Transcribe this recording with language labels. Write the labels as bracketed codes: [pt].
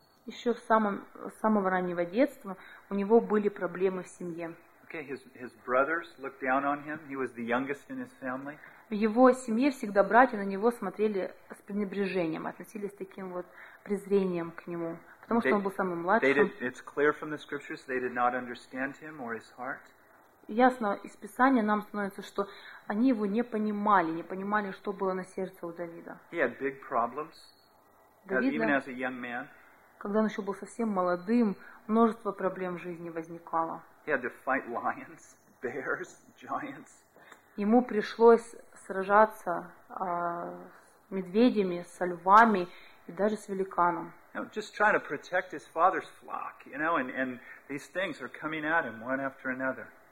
[ru] Еще с самого раннего детства у него были проблемы в семье. [en] Okay, his brothers looked down on him. He was the youngest in his family. [ru] В его семье всегда братья на него смотрели с пренебрежением, относились таким вот презрением к нему, потому что он был самым младшим. [en] It's clear from the scriptures they did not understand him or his heart. [ru] Ясно из Писания нам становится, что они его не понимали, что было на сердце у Давида. [en] He had big problems. Давида, even as a young man, [ru] когда он еще был совсем молодым, множество проблем в жизни возникало. [en] He had to fight lions, bears, giants. [ru] Ему пришлось сражаться с медведями, со львами и даже с великаном. [en] You know, just trying to protect his father's flock, you know, and these things are coming at him one after another.